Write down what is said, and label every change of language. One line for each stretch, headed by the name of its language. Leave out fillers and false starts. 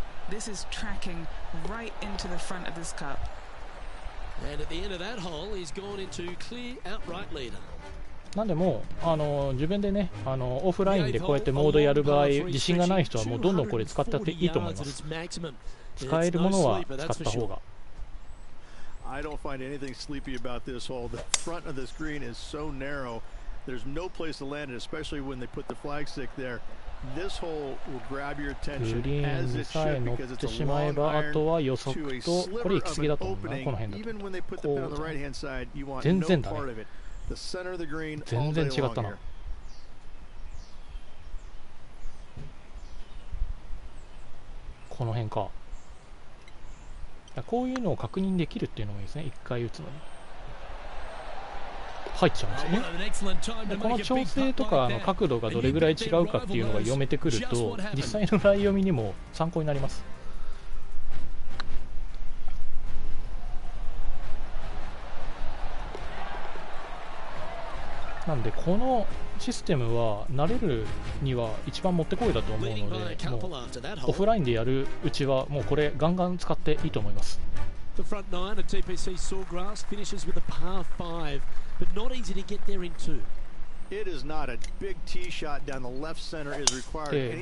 English: This is tracking right into the front of this cup. And at the end of that hole, he's gone into clear outright leader.
Japanese: なんでもう自分でねオフラインでこうやってモードやる場合自信がない人はもうどんどんこれ使ってやっていいと思います。使えるものは使った方が。
English: I don't find anything sleepy about this hole. The front of this green is so narrow. There's no place to land it, especially when they put the flagstick there. This hole will grab your attention as it should because it's a long iron to a sliver of an opening. Even when they put the pin on the right-hand side, you want no part of it. The center of the green all day long here.
Japanese: この辺か。こういうのを確認できるっていうのもいいですね。1回打つのに入っちゃうんですよね。この調整とか角度がどれぐらい違うかっていうのが読めてくると実際のライ読みにも参考になります。なんでこのシステムは慣れるには一番もってこいだと思うので、もうオフラインでやるうちはもうこれガンガン使っていいと思います。
English: The front nine at TPC Sawgrass finishes with a par 5, but not easy to get there in 2. It is not a big tee shot down the left center is required.